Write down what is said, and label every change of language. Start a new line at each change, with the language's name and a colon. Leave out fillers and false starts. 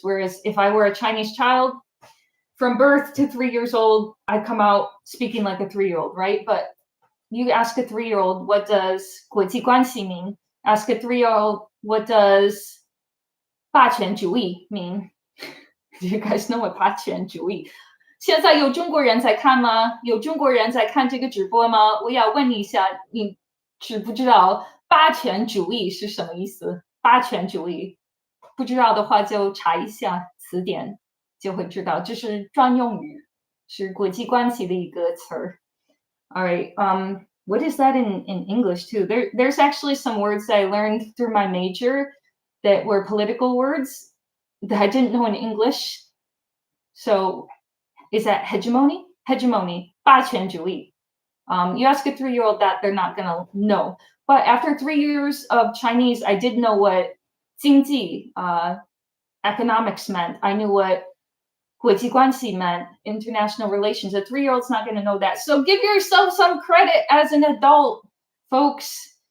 English: Whereas if I were a Chinese child, from birth to 3 years old, I come out speaking like a 3-year-old, right? But you ask a 3-year-old, what does 国际关系 mean? Ask a 3-year-old, what does 霸权主义 mean? Do you guys know what 霸权主义?
Chinese: 现在有中国人在看吗？有中国人在看这个直播吗？我要问你一下，你知不知道霸权主义是什么意思？霸权主义。不知道的话就查一下词典，就会知道，这是专用语，是国际关系的一个词儿。
English: All right. What is that in English too? There's actually some words that I learned through my major that were political words that I didn't know in English. So is that hegemony? Hegemony, 霸权主义. You ask a 3-year-old that, they're not gonna know. But after 3 years of Chinese, I did know what 经济, economics meant. I knew what 国际关系 meant, international relations. A 3-year-old's not going to know that. So give yourself some credit as an adult, folks.